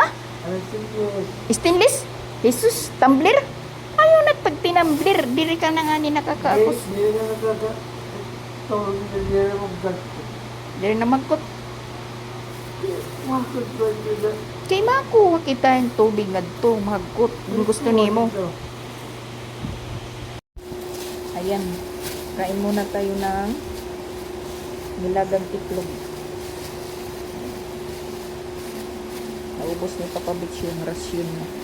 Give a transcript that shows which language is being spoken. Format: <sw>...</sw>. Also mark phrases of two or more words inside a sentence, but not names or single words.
<en>Stainless? Jesus, tumbler?</en> <ceb>Ayaw na pag tinambler, diri ka na nga ni nakakaakos. Diri na magkot. Kay makuha kita yung tubig nga to, magkot. Yung gusto nimo.</ceb> <tl>Ayan, kain muna tayo ng nilagang itlog. Naubos ni Papa Bitch yung rasyon na.</tl>